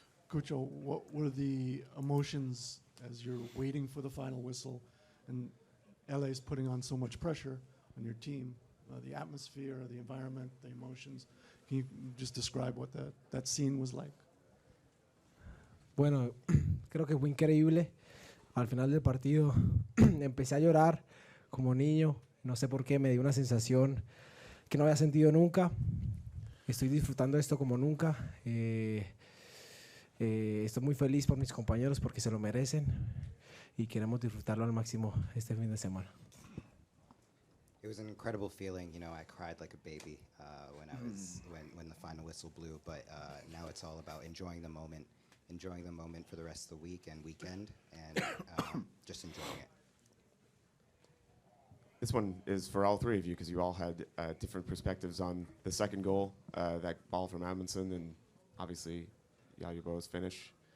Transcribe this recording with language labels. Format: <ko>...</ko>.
<en>Cucho, what were the emotions as you're waiting for the final whistle, and LA is putting on so much pressure on your team? The atmosphere, the environment, the emotions. Can you just describe what that scene was like?</en> <es>Bueno, creo que fue increíble. Al final del partido empecé a llorar como niño. No sé por qué, me dio una sensación que no había sentido nunca. Estoy disfrutando esto como nunca. Estoy muy feliz por mis compañeros porque se lo merecen y queremos disfrutarlo al máximo este fin de semana.</es> <en>It was an incredible feeling. I cried like a baby when the final whistle blew. But now it's all about enjoying the moment for the rest of the week and weekend, and just enjoying it. This one is for all 3 of you because you all had different perspectives on the second goal, that ball from Amundsen, and obviously Yayabo's finish.</en>